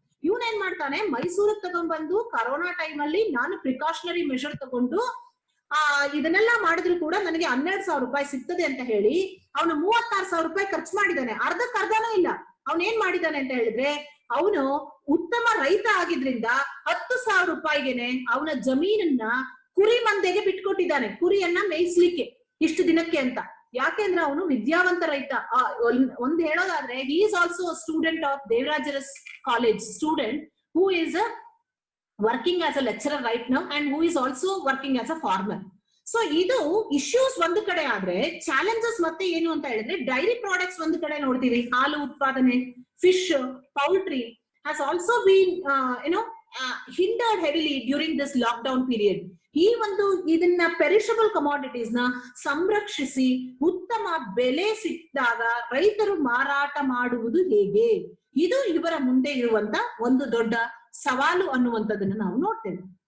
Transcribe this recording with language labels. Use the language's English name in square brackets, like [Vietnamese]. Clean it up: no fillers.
[Kannada] ಇವನೇನ್ ಮಾಡ್ತಾನೆ, ಮೈಸೂರಿಗೆ ತಗೊಂಡ್ಬಂದು ಕರೋನಾ ಟೈಮ್ ಅಲ್ಲಿ ನಾನು ಪ್ರಿಕಾಷನರಿ ಮೆಷರ್ ತಗೊಂಡು ಇದನ್ನೆಲ್ಲ ಮಾಡಿದ್ರು ಕೂಡ ನನಗೆ 12,000 ರೂಪಾಯಿ ಸಿಗ್ತದೆ ಅಂತ ಹೇಳಿ ಅವನು 36,000 ರೂಪಾಯಿ ಖರ್ಚು ಮಾಡಿದ್ದಾನೆ. ಅರ್ಧಕ್ಕರ್ಧನೂ ಇಲ್ಲ. ಅವನೇನ್ ಮಾಡಿದ್ದಾನೆ ಅಂತ ಹೇಳಿದ್ರೆ, ಅವನು ಉತ್ತಮ ರೈತ ಆಗಿದ್ರಿಂದ 10,000 ರೂಪಾಯಿಗೆನೆ ಅವನ ಜಮೀನನ್ನ ಕುರಿ ಮಂದೆಗೆ ಬಿಟ್ಕೊಟ್ಟಿದ್ದಾನೆ, ಕುರಿಯನ್ನ ಮೇಯಿಸ್ಲಿಕ್ಕೆ ಇಷ್ಟು ದಿನಕ್ಕೆ ಅಂತ. ಯಾಕೆಂದ್ರೆ ಅವನು ವಿದ್ಯಾವಂತ ರೈತ. ಒಂದ್ ಹೇಳೋದಾದ್ರೆ, [English] He is also student of Devaraj Urs college student who is working as a lecturer right now and who is also working as a farmer. [Kannada] So ಇದು ಇಶ್ಯೂಸ್ ಒಂದು ಕಡೆ ಆದ್ರೆ, ಚಾಲೆಂಜಸ್ ಮತ್ತೆ ಏನು ಅಂತ ಹೇಳಿದ್ರೆ, ಡೈರಿ ಪ್ರಾಡಕ್ಟ್ಸ್ ಒಂದು ಕಡೆ ನೋಡ್ತೀವಿ, ಹಾಲು ಉತ್ಪಾದನೆ, fish, poultry [English] has also been hindered heavily during this lockdown period. [Kannada] ಈ ಒಂದು ಇದನ್ನ ಪೆರಿಷಬಲ್ ಕಮಾಡಿಟೀಸ್ ನ ಸಂರಕ್ಷಿಸಿ ಉತ್ತಮ ಬೆಲೆ ಸಿಕ್ಕಿದಾಗ ರೈತರು ಮಾರಾಟ ಮಾಡುವುದು ಹೇಗೆ, ಇದು ಇವರ ಮುಂದೆ ಇರುವಂತ ಒಂದು ದೊಡ್ಡ ಸವಾಲು ಅನ್ನುವಂಥದ್ದನ್ನ ನಾವು ನೋಡ್ತೇವೆ.